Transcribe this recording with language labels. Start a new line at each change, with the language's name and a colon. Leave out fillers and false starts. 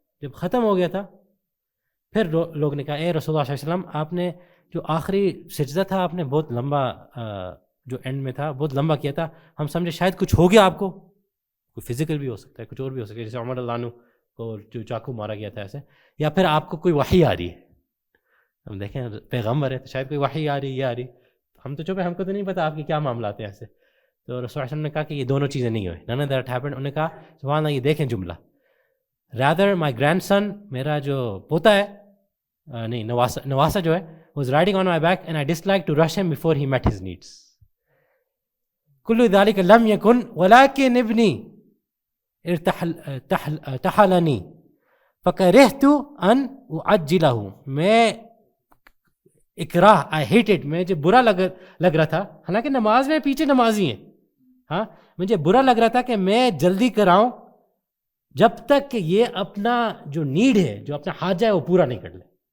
Urdu: جب ختم ہو گیا تھا پھر لوگ نے کہا اے رسول اللہ صلی اللہ علیہ وسلم، آپ نے جو آخری سجدہ تھا آپ نے بہت لمبا، جو اینڈ میں تھا بہت لمبا کیا تھا، ہم سمجھے شاید کچھ ہو گیا آپ کو، کوئی فزیکل بھی ہو سکتا ہے، کچھ اور بھی ہو سکتا ہے، جیسے عمر اللہ عنہ کو جو چاقو مارا گیا تھا ایسے، یا پھر آپ کو کوئی وحی آ رہی ہے. ہم دیکھیں پیغمبر ہے تو شاید کوئی وحی آ رہی ہے، یہ آ رہی، ہم تو چپ ہے، ہم کو تو نہیں پتا آپ کے کیا معاملات ہیں ایسے. تو رسول اللہ علیہ وسلم نے کہا کہ یہ دونوں چیزیں نہیں ہوئی،
English: none of that happened.
Urdu: انہوں نے کہا سبحان اللہ، یہ دیکھیں جملہ،
English: rather my grandson،
Urdu: میرا جو پوتا ہے، نہیں نواسا جو ہے،
English: was riding on my back and I disliked to rush him before he met his needs.
Arabic: كل ذلك لم يكن ولكن ابني ارتحلني فكرهت ان اعجله.
Urdu: میں اکراہ،
English: I hate it,
Urdu: مجھے برا لگ رہا تھا، حالانکہ نماز میں پیچھے نمازی ہیں، ہاں مجھے برا لگ رہا تھا کہ میں جلدی کراؤں جب تک کہ یہ اپنا جو نیڈ ہے، جو اپنا حاجہ ہے وہ پورا نہیں کر لے.